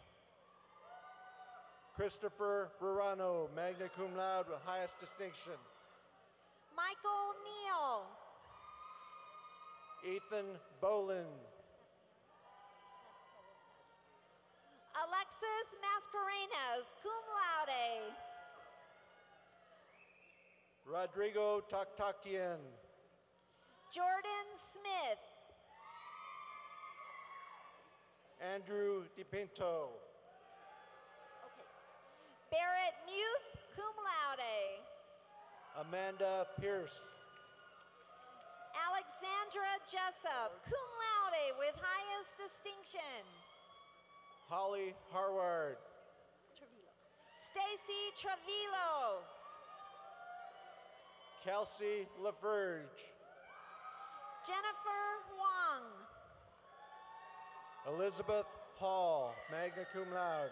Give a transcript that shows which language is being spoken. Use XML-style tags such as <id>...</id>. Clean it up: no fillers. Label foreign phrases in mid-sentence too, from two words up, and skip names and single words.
<en>Christopher Verano,</en> <la>magna cum laude</la> <en>with highest distinction. Michael Neal. Ethan Boland. Alexis Mascarenas,</en> <la>cum laude.</la> <en>Rodrigo Taktakian. Jordan Smith. Andrew DePinto. Okay. Barrett Muth,</en> <la>cum laude.</la> <en>Amanda Pierce. Alexandra Jessup,</en> <la>cum laude</la> <en>with highest distinction. Holly Harward. Stacy Trevilo. Kelsey LaFerge. Jennifer Huang. Elizabeth Hall,</en> <la>magna cum laude.</la>